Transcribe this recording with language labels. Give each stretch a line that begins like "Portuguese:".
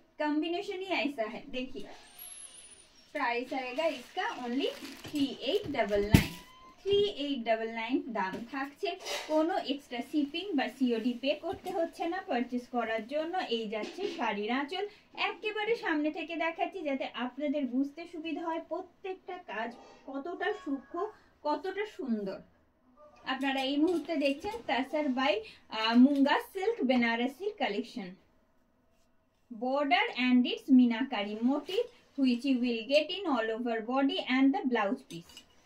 Hindi: Combination ही ऐसा है। देखिए प्राइस आएगा इसका ओनली 3899।
Bangla: 3899 দাম থাকছে। কোনো এক্সট্রা শিপিং বা সিওডি পে করতে হচ্ছে না পারচেজ করার জন্য। এই যাচ্ছে শাড়ির আঁচল। একেবারে সামনে থেকে দেখাচ্ছি যাতে আপনাদের বুঝতে সুবিধা হয় প্রত্যেকটা কাজ কতটা সূক্ষ্ম, কতটা সুন্দর। আপনারা এই মুহূর্তে দেখছেন তাসার by মুঙ্গা silk বেনারসির collection.
English: border and its meenakari motif which you will get in all over body and the blouse piece.